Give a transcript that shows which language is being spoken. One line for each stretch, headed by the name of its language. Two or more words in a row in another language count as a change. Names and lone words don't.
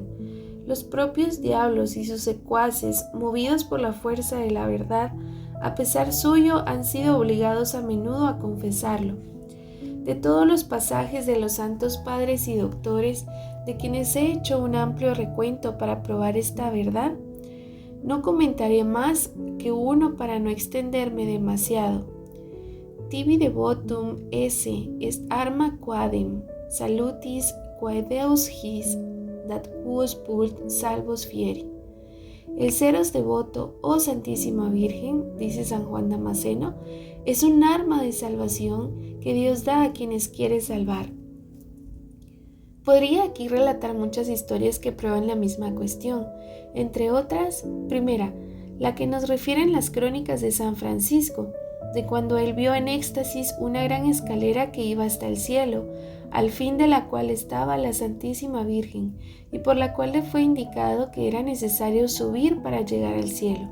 Spanish: Los propios diablos y sus secuaces, movidos por la fuerza de la verdad, a pesar suyo han sido obligados a menudo a confesarlo. De todos los pasajes de los santos padres y doctores, de quienes he hecho un amplio recuento para probar esta verdad, no comentaré más que uno para no extenderme demasiado.
Latin: Tibi devotum esse est arma quadem, salutis quae Deus his, dat quos vult salvos fieri.
Spanish: El seros devoto, oh Santísima Virgen, dice San Juan Damasceno, es un arma de salvación que Dios da a quienes quiere salvar. Podría aquí relatar muchas historias que prueban la misma cuestión, entre otras, primera, la que nos refieren las crónicas de San Francisco, de cuando él vio en éxtasis una gran escalera que iba hasta el cielo, al fin de la cual estaba la Santísima Virgen, y por la cual le fue indicado que era necesario subir para llegar al cielo.